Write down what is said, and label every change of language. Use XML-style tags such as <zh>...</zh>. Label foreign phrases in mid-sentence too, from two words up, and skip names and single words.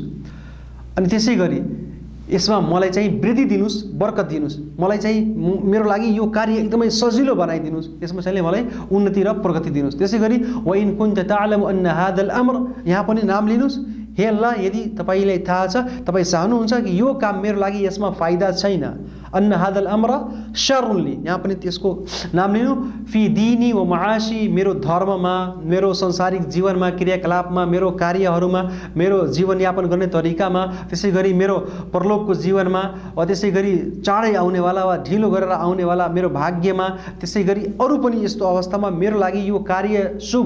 <ne>अनि त्यसै गरी यसमा मलाई चाहिँ वृद्धि दिनुहोस्, बरकत दिनुहोस्, मलाई चाहिँ मेरो लागि यो कार्य एकदमै सजिलो बनाइदिनुहोस्, यसमा चाहिँ मलाई उन्नति र प्रगति दिनुहोस्। त्यसै गरी</ne> <ar>وإن كنت تعلم أن هذا الأمر,</ar> <ne>यहाँ पनि नाम लिनुहोस्। हे अल्लाह, यदि तपाईलाई थाहा छ, तपाईँ चाहनुहुन्छ कि यो काम मेरो लागि यसमा फाइदा छैन,</ne> <ar>أن هذا الأمر شر لي,</ar> <ne>यहाँ पनि त्यसको नाम लिनु।</ne> <ar>في ديني ومعاشي,</ar> <ne>मेरो धर्ममा, मेरो संसारिक जीवनमा, क्रियाकलापमा, मेरो कार्यहरूमा, मेरो जीवनयापन गर्ने तरिकामा, त्यसै गरी मेरो परलोकको जीवनमा, वा त्यसै गरी चाँडै आउनेवाला वा ढिलो गरेर आउनेवाला मेरो भाग्यमा, त्यसै गरी अरू पनि यस्तो अवस्थामा मेरो लागि यो कार्य शुभ</ne>